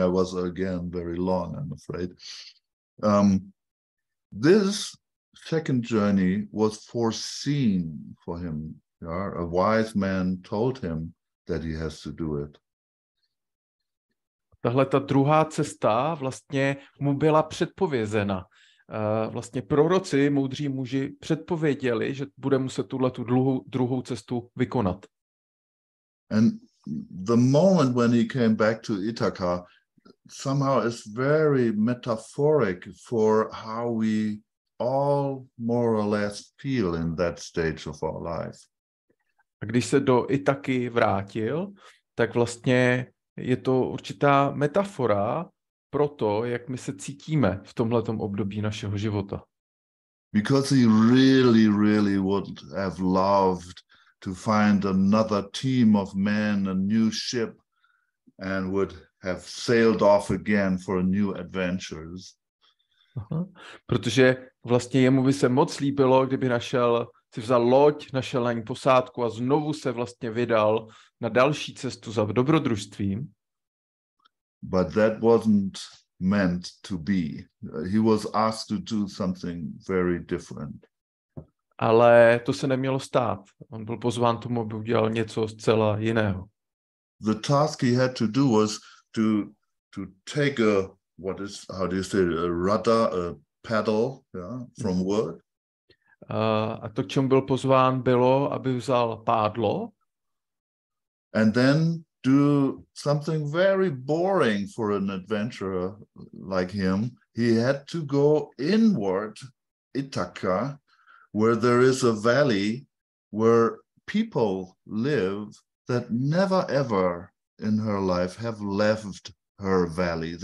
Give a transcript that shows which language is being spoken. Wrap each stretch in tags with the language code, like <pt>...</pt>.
<en>I was again very long, I'm afraid. This second journey was foreseen for him. Yeah? A wise man told him that he has to do it.</en> <cs>Tahle ta druhá cesta vlastně mu byla předpovězena. Vlastně proroci, moudří muži předpověděli, že bude muset tu druhou cestu vykonat.</cs> <en>And the moment when he came back to Ithaca somehow is very metaphoric for how we all more or less feel in that stage of our life.</en> <cs>A když se do Ithaky vrátil, tak vlastně je to určitá metafora pro to, jak my se cítíme v tomhletom období našeho života.</cs> <en>Because he really, really would have loved to find another team of men, a new ship, and would have sailed off again for new adventures. Aha.</en> <cs>Protože vlastně jemu by se moc líbilo, kdyby si vzal loď, našel na ní posádku a znovu se vlastně vydal na další cestu za dobrodružstvím.</cs> <en>But that wasn't meant to be. He was asked to do something very different.</en> <cs>Ale to se nemělo stát. On byl pozván tomu, aby udělal něco zcela jiného.</cs> <en>The task he had to do was to take how do you say, a rudder, a paddle, yeah, from wood.</en> <cs>A to, k čemu byl pozván, bylo, aby vzal pádlo.</cs> <en>And then do something very boring for an adventurer like him. He had to go inward, Ithaca, where there is a valley where people live that never ever in her life have left her valley.</en>